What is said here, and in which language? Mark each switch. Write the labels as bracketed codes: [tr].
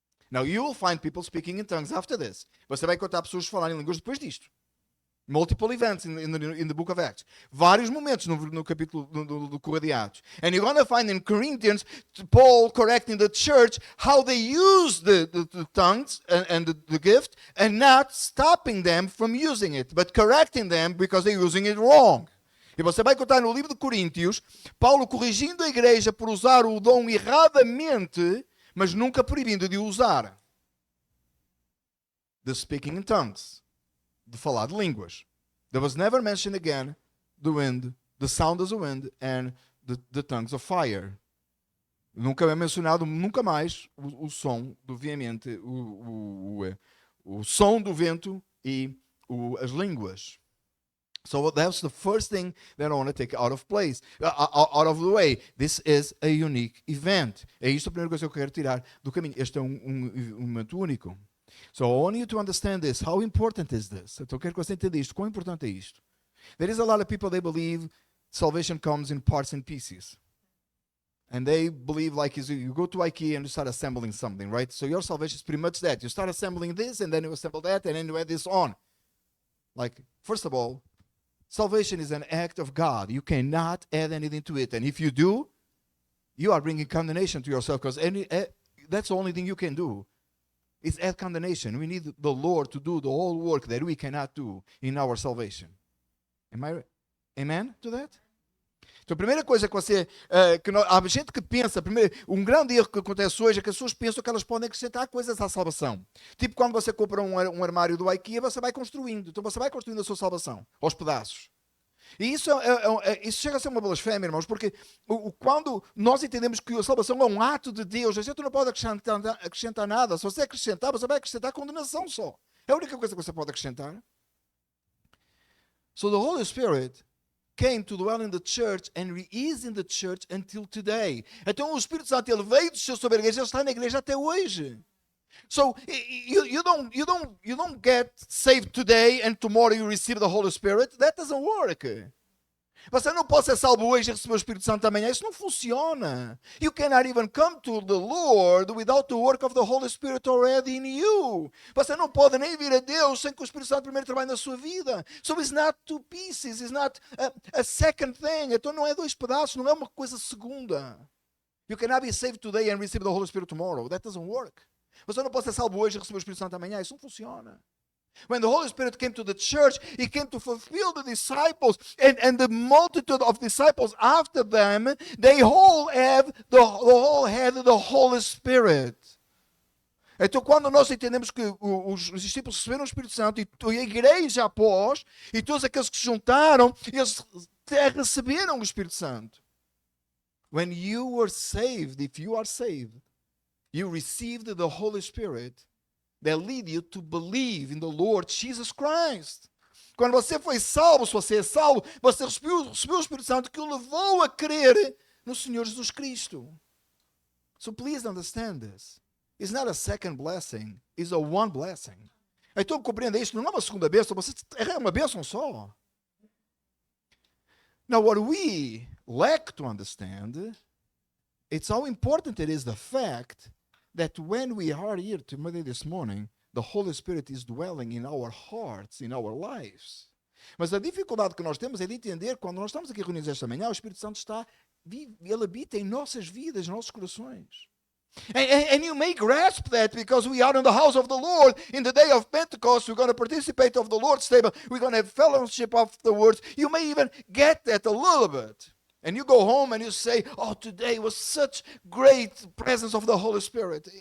[en] Now you will find people speaking in tongues after this. [pt] Você vai encontrar pessoas falarem em línguas depois disto. [en] Multiple events in the book of Acts. [pt] Vários momentos no capítulo do Correio de Atos. [en] And you're going to find in Corinthians Paul correcting the church how they use the tongues and the gift and not stopping them from using it, but correcting them because they're using it wrong. [pt] E você vai encontrar no livro de Coríntios, Paulo corrigindo a igreja por usar o dom erradamente, mas nunca proibindo de usar. [en] The speaking in tongues. [pt] De falar de línguas. [en] There was never mentioned again the wind, the sound of the wind and the tongues of fire. [pt] Nunca é mencionado, nunca mais, o som do veemente, o som do vento e as línguas. [en] So that's the first thing that I want to take out of the way. This is a unique event. [pt] É isto a primeira coisa que eu quero tirar do caminho. Este é um momento único. [en] So I want you to understand this. How important is this? [pt] Então eu quero que você entenda isto. Quão importante é isto? [en] There is a lot of people, they believe salvation comes in parts and pieces. And they believe like you go to IKEA and you start assembling something, right? So your salvation is pretty much that. You start assembling this and then you assemble that and then you add this on. Like, first of all, salvation is an act of God. You cannot add anything to it. And if you do, you are bringing condemnation to yourself because that's the only thing you can do. It's add condemnation. We need the Lord to do the whole work that we cannot do in our salvation. Amen to that? [pt] Então a primeira coisa que há gente que pensa, um grande erro que acontece hoje é que as pessoas pensam que elas podem acrescentar coisas à salvação. Tipo quando você compra um armário do IKEA, você vai construindo. Então você vai construindo a sua salvação, aos pedaços. E isso chega a ser uma blasfémia, irmãos, porque quando nós entendemos que a salvação é um ato de Deus, a gente não pode acrescentar nada. Se você acrescentar, você vai acrescentar condenação só. É a única coisa que você pode acrescentar. [en] So the Holy Spirit came to dwell in the church and he is in the church until today. [pt] Então o Espírito Santo ele veio descer sobre a igreja, ele está na igreja até hoje. [en] So you don't get saved today and tomorrow you receive the Holy Spirit. That doesn't work. [pt] Você não pode ser salvo hoje e receber o Espírito Santo amanhã. Isso não funciona. [en] You cannot even come to the Lord without the work of the Holy Spirit already in you. [pt] Você não pode nem vir a Deus sem que o Espírito Santo primeiro trabalhe na sua vida. [en] So it's not two pieces. It's not a second thing. [pt] Então não é dois pedaços. Não é uma coisa segunda. [en] You cannot be saved today and receive the Holy Spirit tomorrow. That doesn't work. [pt] Você não pode ser salvo hoje e receber o Espírito Santo amanhã. Isso não funciona. [en] When the Holy Spirit came to the church, He came to fulfill the disciples and the multitude of disciples after them. They all have the Holy Spirit. [pt] Então, quando nós entendemos que os discípulos receberam o Espírito Santo e a igreja após, e todos aqueles que se juntaram, eles receberam o Espírito Santo. [en] When you were saved, if you are saved, you received the Holy Spirit that lead you to believe in the Lord Jesus Christ. [pt] Quando você foi salvo, se você é salvo, você recebeu o Espírito Santo que o levou a crer no Senhor Jesus Cristo. [en] So please understand this. It's not a second blessing, it's a one blessing. [pt] Então compreenda isto, não é uma segunda bênção, você é uma bênção só. [en] Now what we lack to understand, it's how important it is the fact that when we are here today this morning, the Holy Spirit is dwelling in our hearts, in our lives. [pt] Mas a dificuldade que nós temos é de entender, quando nós estamos aqui reunidos esta manhã, o Espírito Santo ele habita em nossas vidas, em nossos corações. [en] And you may grasp that because we are in the house of the Lord. In the day of Pentecost, we're going to participate of the Lord's table. We're going to have fellowship afterwards. You may even get that a little bit. And you go home and you say, oh, today was such great presence of the Holy Spirit.